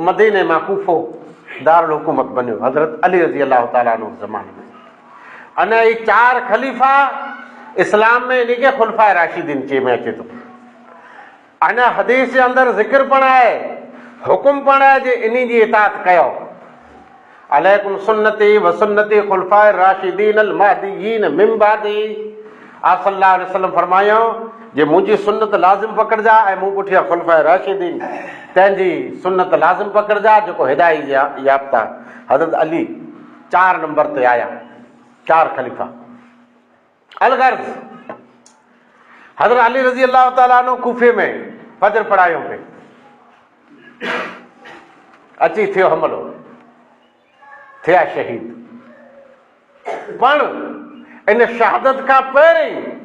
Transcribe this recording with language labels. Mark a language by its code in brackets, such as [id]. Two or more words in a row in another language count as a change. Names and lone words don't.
[sd] मदीने मां कूफो दारुल हुकूमत बनियो हज़रत अली [ar] رضي الله تعالى عنه [sd] ज़माने में अने ही 4 ख़लीफ़ा इस्लाम में इन खे खुलफाए राशिदीन चई में अचे थो अञा हदीस जे अंदरि ज़िक्र पण आहे हुकुम पण आहे जे इन जी इताअत कयो [ar] عليكم سنتي وسنة الخلفاء الراشدين المهديين من بعدي आप صلى الله عليه وسلم [sd] फरमायो जे मुंहिंजी सुन्नत लाज़िम पकड़जा ऐं मूं पुठियां खुलफाए राशिदीन तंहिंजी सुन्नत लाज़िम पकड़जा जेको हिदायत याफ़्ता हज़रत अली 4 नंबर ते आया 4 ख़लीफ़ा अलगर्ज़ हज़रत अली [ar] رضي الله تعالى عنه [sd] कूफे में फजर पढ़ायो पे अची थियो हमलो थिया शहीद पण इन शहादत खां पहिरीं